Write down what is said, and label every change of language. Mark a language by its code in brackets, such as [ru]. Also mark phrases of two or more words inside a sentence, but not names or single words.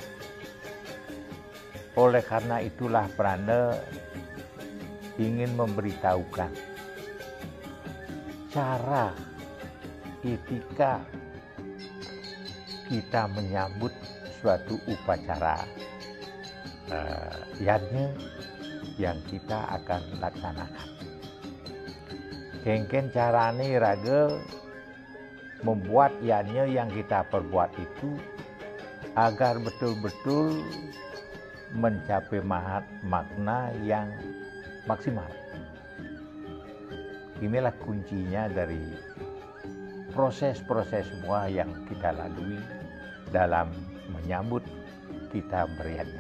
[id] Oleh karena itulah prana ingin memberitahukan cara etika kita menyambut suatu upacara yadnya yang kita akan laksanakan. [ban] Kengken carane raga [id] membuat yadnya yang kita perbuat itu agar betul-betul mencapai makna yang maksimal. Inilah kuncinya dari proses-proses semua yang kita lalui dalam menyambut kita beriannya.